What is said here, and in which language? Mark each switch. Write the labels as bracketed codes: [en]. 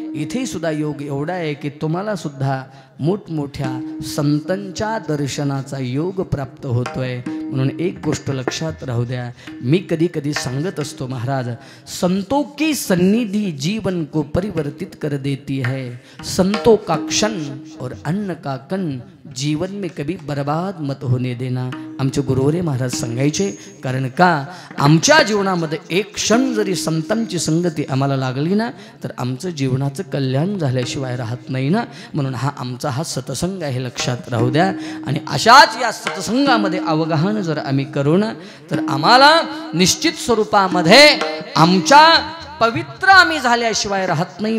[mr] इथे सुद्धा योग एवढा आहे की तुम्हाला सुद्धा मोठमोठ्या संतांच्या दर्शनाचा योग प्राप्त होतोय. म्हणून एक गोष्ट लक्षात राहू द्या, मी कधी कधी सांगत असतो महाराज, [hi] संतों की सन्निधि जीवन को परिवर्तित कर देती है. संतों का क्षण और अन्न का कण जीवन में कभी बर्बाद मत होने देना. [mr] आमचे गुरुवरे महाराज सांगायचे. कारण का, आमच्या जीवनामध्ये एक क्षण जरी संतांची संगती आम्हाला लागली ना, तर आमचं जीवनाचं कल्याण झाल्याशिवाय राहत नाही ना. म्हणून हा सत्संग आहे, लक्षात राहू द्या. आणि अशाच या सत्संगामध्ये अवगाहन जर आम्ही करू ना, तर आम्हाला निश्चित स्वरूपामध्ये आमच्या पवित्र आम्ही झाल्याशिवाय राहत नाही.